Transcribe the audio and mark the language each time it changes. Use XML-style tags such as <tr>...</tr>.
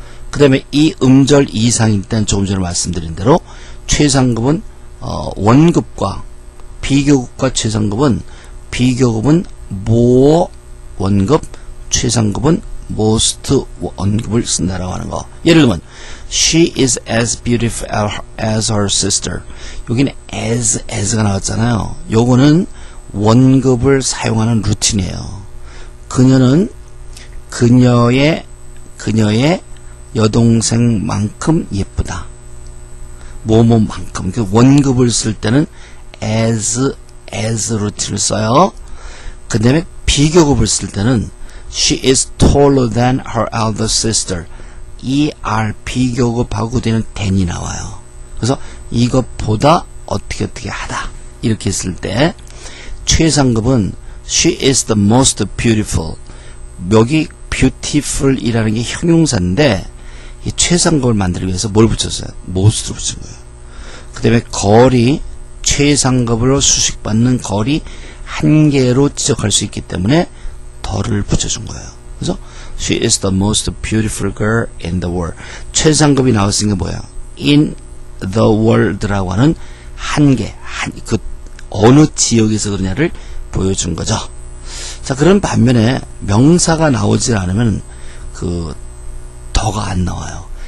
<ko>그 다음에 이 음절 이상일 때는 조금 전에 말씀드린 대로 최상급은 원급과 비교급과 최상급은 비교급은 more 원급 최상급은 most 원급을 쓴다라고 하는 거. 예를 들면</ko> <en>she is as beautiful as her sister.</en> <ko>여기는 as가 나왔잖아요. 요거는 원급을 사용하는 루틴이에요. 그녀는 그녀의 여동생만큼 예쁘다. 뭐뭐만큼. 그 원급을 쓸 때는 as 루틴을 써요. 그 다음에 비교급을 쓸 때는</ko> <en>she is taller than her elder sister.</en> <ko>er 비교급하고 되는 than이 나와요. 그래서 이것보다 어떻게 하다. 이렇게 했을 때 최상급은</ko> <en>she is the most beautiful.</en> <ko>여기 beautiful 이라는 게 형용사인데 이 최상급을 만들기 위해서 뭘 붙였어요? most를 붙인 거예요. 그 다음에 거리 최상급으로 수식받는 거리 한 개로 지적할 수 있기 때문에 더를 붙여준 거예요. 그래서</ko> <en>she is the most beautiful girl in the world.</en> <ko>최상급이 나왔으니까 뭐야? in the world라고 하는 한 개, 그 어느 지역에서 그러냐를 보여준 거죠. 자, 그런 반면에 명사가 나오지 않으면 그 더가 안 나와요.</ko>